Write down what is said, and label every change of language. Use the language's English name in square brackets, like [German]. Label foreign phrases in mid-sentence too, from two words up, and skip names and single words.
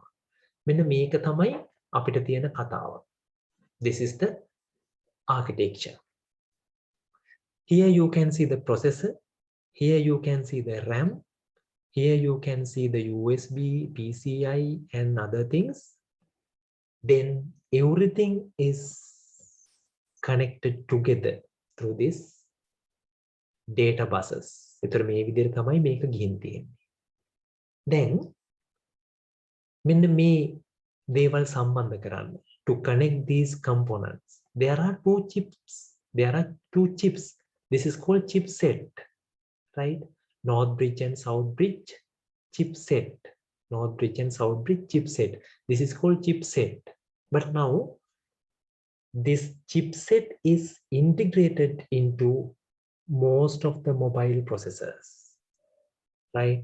[Sinhala] මෙන්න මේක තමයි අපිට තියෙන කතාව. [English] This is the architecture. Here you can see the processor. Here you can see the RAM. Here you can see the USB, PCI and other things. Then everything is connected together through this data buses. [Sinhala] ඒතර මේ විදිහට තමයි මේක ගිහින් තියෙන්නේ. Then මෙන්න මේ දේවල් සම්බන්ධ කරන්න [English] to connect these components. There are two chips. This is called chipset, right? North bridge and south bridge chipset. North bridge and south bridge chipset. This is called chipset. But now this chipset is integrated into most of the mobile processors, right?